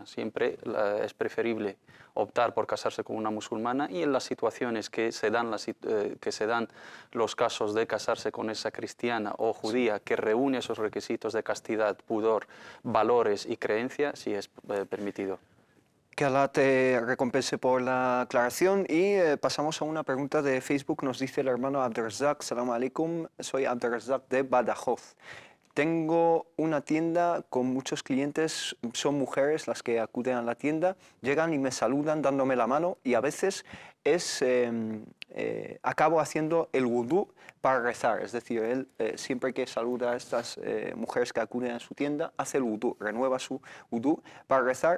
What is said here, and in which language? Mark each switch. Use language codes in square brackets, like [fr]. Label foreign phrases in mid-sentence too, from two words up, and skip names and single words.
[es] Siempre es preferible optar por casarse con una musulmana y en las situaciones que se dan los casos de casarse con esa cristiana o judía que reúne esos requisitos de castidad, pudor, valores y creencia, sí es permitido. Que Allah te recompense por la aclaración y pasamos a una pregunta de Facebook. Nos dice el hermano Abdelrazak: [ar] سلام عليكم, [es] soy Abdelrazak de Badajoz. Tengo una tienda con muchos clientes, son mujeres las que acuden a la tienda, llegan y me saludan dándome la mano y a veces es acabo haciendo el wudú para rezar. Es decir, él siempre que saluda a estas mujeres que acuden a su tienda, hace el wudú, renueva su wudú para rezar.